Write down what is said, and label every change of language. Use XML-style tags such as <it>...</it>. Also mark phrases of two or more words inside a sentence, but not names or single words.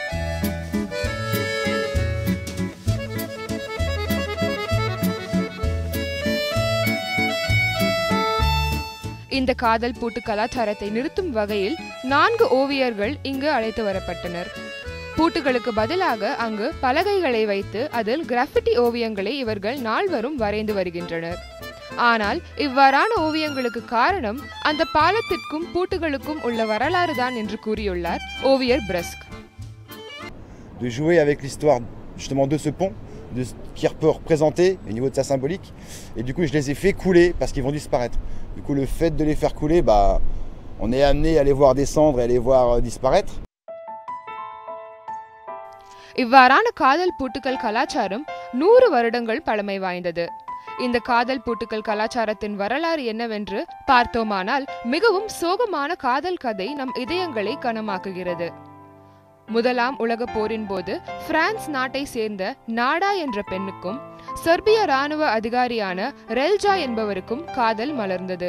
<ta>இந்த காதல் பூட்டு கலாச்சாரத்தை நிறுத்தும் வகையில் 4 ஓவியர்கள் இங்கு அழைத்து வரப்பட்டனர். பூட்டுகளுக்கு பதிலாக அங்கு பலகைகளை வைத்து அதில் கிராஃபிட்டி ஓவியங்களை இவர்கள் நால்வரும் வரைந்து வருகின்றனர். ஆனால் இவ்வாறான ஓவியங்களுக்கு காரணம் அந்த பாலத்திற்கும் பூட்டுகளுக்கும் உள்ள வரலாறு தான் என்று கூறியுள்ளார் ஓவியர் பிரஸ்க்.</ta> <fr>De jouer avec l'histoire justement de ce pont, de ce qu'il peut représenter au niveau de sa symbolique, et du coup je les ai fait couler parce qu'ils vont disparaître. Du coup le fait de les faire couler, on est amené à les voir descendre et à les voir disparaître.</fr> <ta>இவ்வாறான காதல் பூட்டுக்கள் கலாச்சாரம் 100 வருடங்கள் பழமை வாய்ந்தது. இந்த காதல் பூட்டுக்கள் கலாச்சாரத்தின் வரலாறு என்னவென்று பார்த்தோமானால் மிகவும் சோகமான காதல் கதை நம் இதயங்களை கனமாக்குகிறது. முதலாம் உலக போரின் போது பிரான்ஸ் நாட்டை சேர்ந்த நாடா என்ற பெண்ணுக்கும் செர்பிய இராணுவ அதிகாரியான ரெல்ஜா என்பவருக்கும் காதல் மலர்ந்தது.</ta>